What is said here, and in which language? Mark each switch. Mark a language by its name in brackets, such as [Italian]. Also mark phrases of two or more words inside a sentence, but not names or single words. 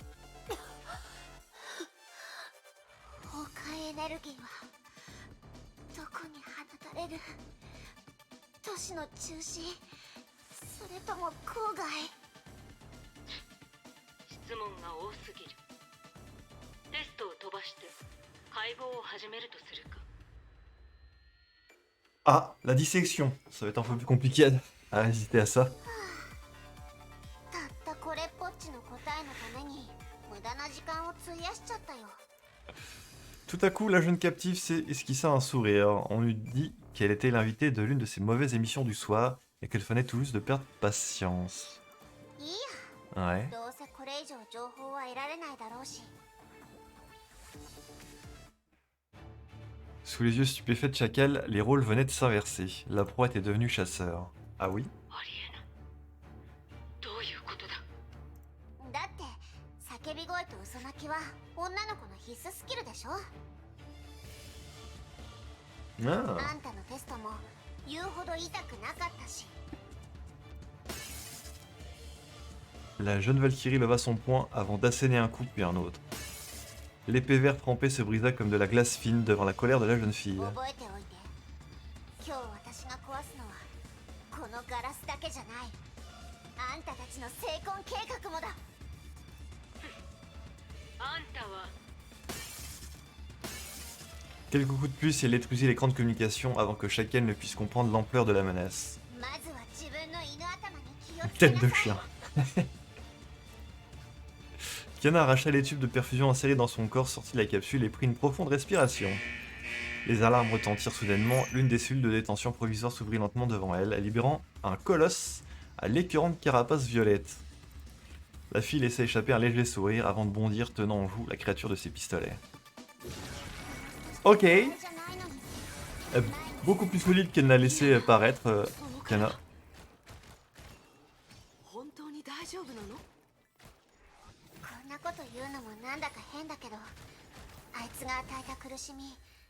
[Japanese] 崩壊エネルギーはどこに放たれる？都市の中心、それとも郊外？質問が多すぎる。テストを飛ばして解剖を始めるとするか。 [French] Ah, la dissection. Ça va être un peu plus compliqué à résister à ça. [Japanese] たったこれっぽっちの答えのために無駄な時間を費やしちゃったよ。 [French] Tout à coup, la jeune captive s'est esquissé un sourire. On lui dit qu'elle était l'invitée de l'une de ces mauvaises émissions du soir et qu'elle venait tout juste de perdre patience. [Japanese] いいや、 Ouais. どうせこれ以上情報は得られないだろうし。 [French] Sous les yeux stupéfaits de Chacal, les rôles venaient de s'inverser. La proie était devenue chasseur. Ah oui? [Japanese] ありえない。どういうことだ。だって叫び声と嘘泣きは女の子の必須スキルでしょ。 Ah. あんたのテストも言うほど痛くなかったし。 [French] La jeune Valkyrie leva son poing avant d'asséner un coup puis un autre. L'épée verte trempée se brisa comme de la glace fine devant la colère de la jeune fille. [Japanese] 覚えておいて。今日私が壊すのはこのガラスだけじゃない。あんたたちの成婚計画もだ。あんたは [French] Quelques coups de plus et elle détruisit l'écran de communication avant que Chacal ne puisse comprendre l'ampleur de la menace. [Japanese] まずは自分の犬頭に気をつけ [French] Tête [Japanese] な [French] de [Japanese] さい。 [French] chien. Kiana arracha les tubes de perfusion insérés dans son corps, sortit de la capsule et prit une profonde respiration. Les alarmes retentirent soudainement, l'une des cellules de détention provisoire s'ouvrit lentement devant elle, libérant un colosse à l'écœurante carapace violette. La fille laissa échapper un léger sourire avant de bondir, tenant en joue la créature de ses pistolets. Ok, [Japanese] じゃないのに。 [French] beaucoup plus solide qu'elle n'a laissé paraître, Kiana. [Japanese] 本当に大丈夫なの？こんなこと言うのもなんだか変だけど、あいつが与えた苦しみ。